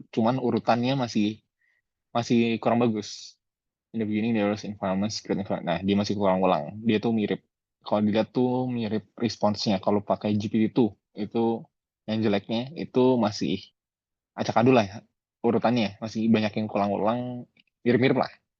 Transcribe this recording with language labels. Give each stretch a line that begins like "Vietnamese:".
Indonesian: Cuman urutannya masih masih kurang bagus.
English: In the beginning there was environment, secret environment.
Indonesian: Nah, dia masih kurang ulang. Dia tuh mirip. Kalau dilihat tuh mirip responsnya. Kalau pakai GPT tuh, itu yang jeleknya itu masih acak adul lah ya, urutannya. Masih banyak yang ulang-ulang, mirip-mirip lah.